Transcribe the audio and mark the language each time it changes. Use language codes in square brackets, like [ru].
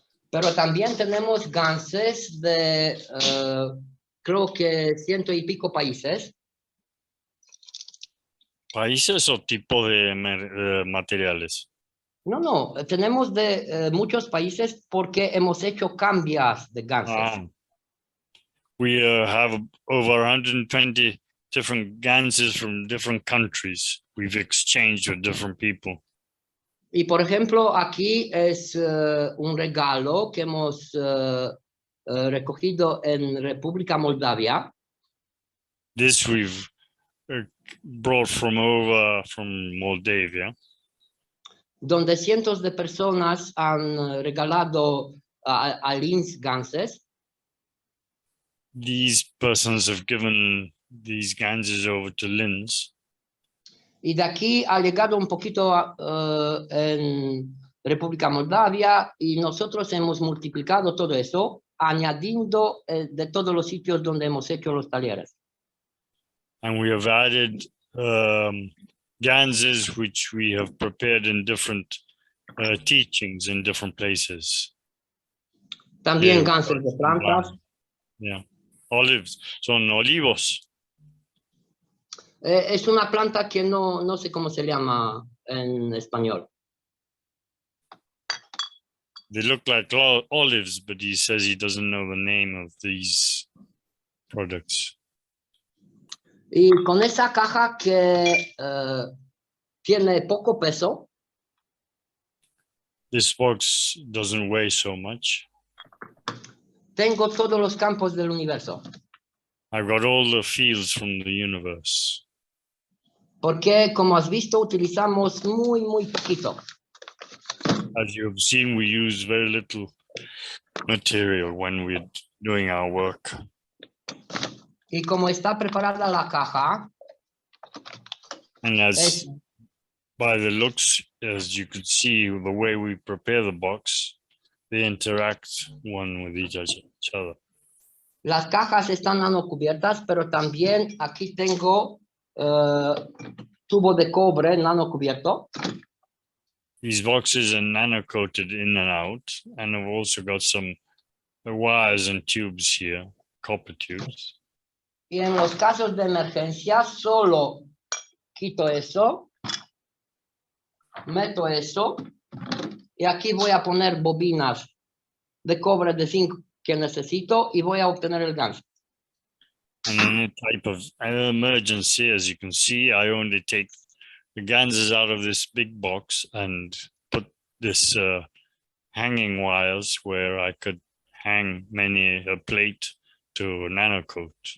[es] Pero también tenemos ganses de, creo que 100 y pico países. ¿Países o tipo de materiales? No, tenemos de muchos países porque hemos hecho cambios de ganses. [en] We have over 120 different ganses from different countries. We've exchanged with different people. [es] Y por ejemplo, aquí es un regalo que hemos recogido en República Moldavia. [en] This we've brought from Moldavia. [es] Donde cientos de personas han regalado a Linz ganses. [en] These persons have given these ganses over to Linz. [es] Y de aquí ha llegado un poquito en República Moldavia y nosotros hemos multiplicado todo eso, añadiendo de todos los sitios donde hemos hecho los talleres. [en] And we have added ganses which we have prepared in different teachings in different places. [es] También ganses de plantas. [en] Yeah, olives, [es] son olivos. Es una planta que no sé cómo se llama en español. [en] They look like olives, but he says he doesn't know the name of these products. [es] Y con esa caja que tiene poco peso. [en] This box doesn't weigh so much. [es] Tengo todos los campos del universo. [en] I've got all the fields from the universe. [es] Porque, como has visto, utilizamos muy poquito. [en] As you have seen, we use very little material when we're doing our work. [es] Y como está preparada la caja, [en] and as by the looks, as you could see, the way we prepare the box, they interact one with each other. [es] Las cajas están nanocubiertas, pero también aquí tengo tubo de cobre nano cubierto. [en] These boxes are nano coated in and out, and I've also got some wires and tubes here, copper tubes. [es] Y en los casos de emergencia solo quito eso, meto eso, y aquí voy a poner bobinas de cobre de zinc que necesito y voy a obtener el ganso. [en] And in a type of emergency, as you can see, I only take the ganses out of this big box and put this hanging wires where I could hang a plate to nano coat.